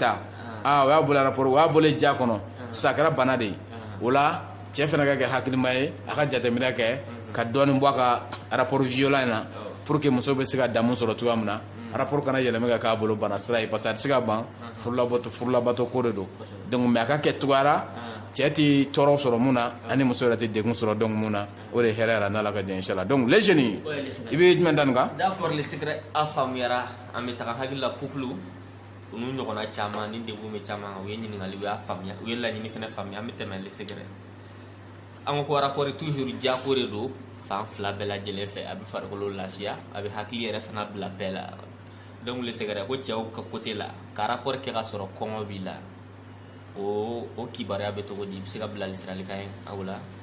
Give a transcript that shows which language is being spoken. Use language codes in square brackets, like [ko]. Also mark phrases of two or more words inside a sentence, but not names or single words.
[bm] ta o y'a bolo rapport o y'a bolo ja kɔnɔ sisan a kɛra bana de ye o la cɛ fana ka kɛ hakilima ye a ka jateminɛ kɛ ka dɔɔnin bɔ a ka [fr] rapport violent [bm] in na [fr] pour que [bm] muso bɛ se ka damu sɔrɔ cogoya min na rapport kana yɛlɛmɛ ka k'a bolo bana sira ye [fr] parce que [bm] a tɛ se ka ban furulabato ko de don [fr] donc mais [bm] a ka kɛ cogoya la cɛ tɛ tɔɔrɔ sɔrɔ mun na ani muso yɛrɛ tɛ degun sɔrɔ donc mun na o de ye hɛrɛ yɛrɛ n'Ala ka jɛ inchallah [fr] donc les jeunes [bm] i bɛ jumɛn da nin kan [fr] d'accord le secret [bm] a faamuyara an bɛ taga hakili la couple olu ɲɔgɔnna caman ni degun bɛ caman u ye ɲininkali u y'a faamuya u ye laɲini fana faamuya an bɛ tɛmɛ [fr] le secret [bm] an ko [fr] rapport toujours [bm] jako de don fan fila bɛɛ lajɛlen fɛ a bɛ farikolo lafiya a bɛ hakili yɛrɛ fana bila bɛɛ la [fr] donc le secret [bm] ko cɛw ka côté la ka rapport kɛ ka sɔrɔ kɔngɔ b'i la o kibaruya bɛ cogo di i bɛ se ka bilali siralikan ye aw la